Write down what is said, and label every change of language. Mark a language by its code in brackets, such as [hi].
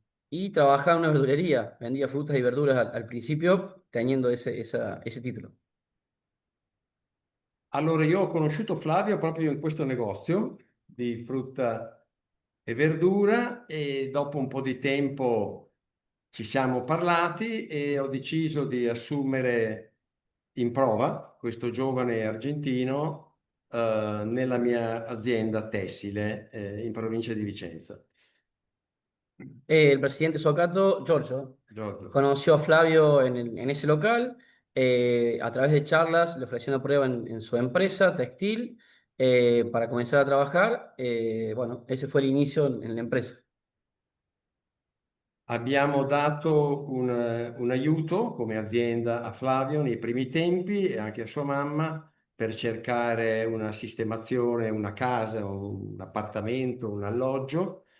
[es] Y trabajaba en una verdulería, vendía frutas y verduras al principio, teniendo ese título. [it] Allora io ho conosciuto Flavio proprio in questo negozio di frutta e verdura e dopo un po' di tempo ci siamo parlati e ho deciso di assumere in prova questo giovane argentino nella mia azienda tessile in provincia di Vicenza. [es] El presidente Socato, Giorgio, Giorgio. conoció a Flavio en ese local, a través de charlas le ofreció una prueba en su empresa textil para comenzar a trabajar. Bueno, ese fue el inicio en la empresa. [it] Abbiamo dato un aiuto come azienda a Flavio nei primi tempi e anche a sua mamma per cercare una sistemazione, una casa, un appartamento, un alloggio.